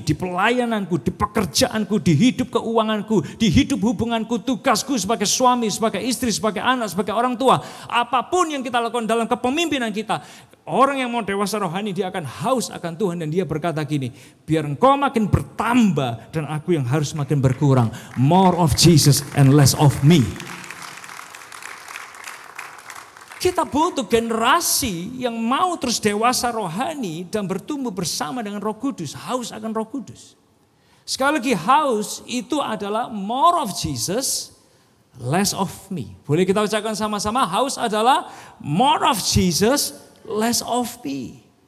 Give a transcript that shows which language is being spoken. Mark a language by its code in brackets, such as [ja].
[id] Di pelayananku, di pekerjaanku, di hidup keuanganku, di hidup hubunganku, tugasku sebagai suami, sebagai istri, sebagai anak, sebagai orang tua. Apapun yang kita lakukan dalam kepemimpinan kita, orang yang mau dewasa rohani dia akan haus akan Tuhan dan dia berkata gini, biar engkau makin bertambah dan aku yang harus makin berkurang. [en] More of Jesus and less of me. [id] Kita butuh generasi yang mau terus dewasa rohani dan bertumbuh bersama dengan Roh Kudus, haus akan Roh Kudus. Sekali lagi haus itu adalah [en] more of Jesus, less of me. [id] Boleh kita ucapkan sama-sama, haus adalah [en] more of Jesus, less of me.